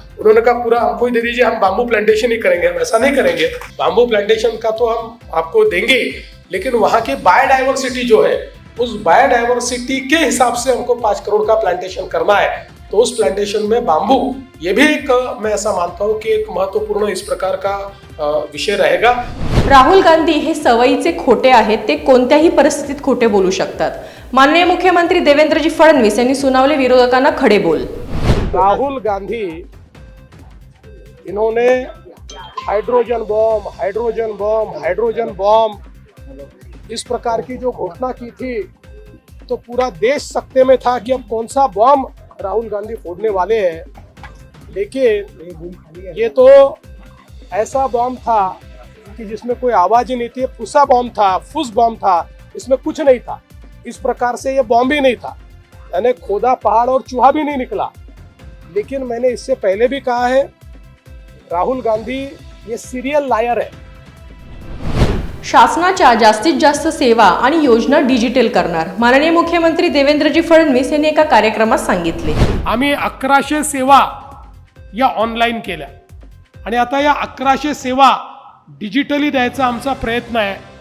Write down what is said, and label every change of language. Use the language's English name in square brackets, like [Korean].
[Hindi] उन्होंने कहा पूरा हमको ही दे दीजिए, हम बांबू प्लांटेशन ही करेंगे। हम ऐसा नहीं करेंगे, बांबू प्लांटेशन का तो हम आपको देंगे, लेकिन वहां की बायोडाइवर्सिटी जो है, उस बायोडाइवर्सिटी के हिसाब से हमको 5 करोड़ का प्लांटेशन करना है। तो उस प्लांटेशन में बांबू, ये भी एक मैं ऐसा मानता हूं कि एक महत्वपूर्ण इस प्रकार का विषय रहेगा। [Marathi] राहुल गांधी हे सवयीचे खोटे आहेत, ते कोणत्याही परिस्थितीत खोटे बोलू शकतात। माननीय मुख्यमंत्री देवेंद्रजी फडणवीस यांनी सुनावले विरोधकांना खडे बोल। [Hindi] राहुल गांधी, इन्होंने hydrogen bomb, hydrogen bomb, hydrogen bomb इस प्रकार की जो घोषणा की थी, तो पूरा देश सकते में था कि अब कौन सा बॉम्ब राहुल गांधी फोड़ने वाले हैं। लेकिन ये तो ऐसा बॉम्ब था कि जिसमें कोई आवाज ही नहीं थी, फुसा बॉम्ब था, फुस बॉम्ब था, इसमें कुछ नहीं था। इस प्रकार से ये बॉम्ब ही नहीं था, यानी खोदा पहाड़ और चूहा भी नहीं निकला। लेकिन मैंने इससे पहले भी कहा है, राहुल गांधी ये सीरियल लायर है। [Marathi] शासनाच्या जास्तीत जास्त सेवा आणि योजना डिजिटल करणार, माननीय मुख्यमंत्री देवेंद्रजी फडणवीस यांनी एका कार्यक्रमात सांगितले। आम्ही 1100 सेवा या ऑनलाईन केल्या आणि आता या 1100 सेवा डिजिटली द्यायचा आमचा प्रयत्न आहे।